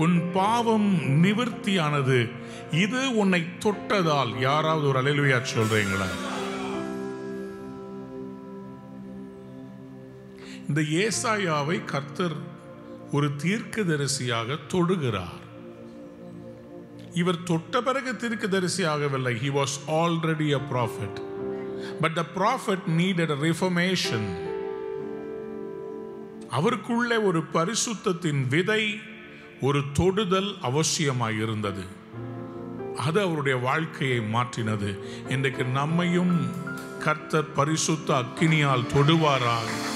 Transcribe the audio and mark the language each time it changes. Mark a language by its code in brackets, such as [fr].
[ta] உன் பாவம் நிவர்த்தியானது, இது உன்னை தொட்டதால். யாராவது ஒரு அல்லேலூயா சொல்றீங்களா? இந்த ஏசாயாவை கர்த்தர் ஒரு தீர்க்கதரிசியாக தொடுகிறார். இவர் தொட்ட பிறகு தீர்க்கதரிசியாகவில்லை. [en] He was already a prophet. But the prophet needed a reformation. [ta] அவருக்குள்ளே ஒரு பரிசுத்தத்தின் விதை, ஒரு தொடுதல் அவசியமாய் இருந்தது. அது அவருடைய வாழ்க்கையை மாற்றினது. இன்றைக்கு நம்மையும் கர்த்தர் பரிசுத்த அக்கினியால் தொடுவாராக.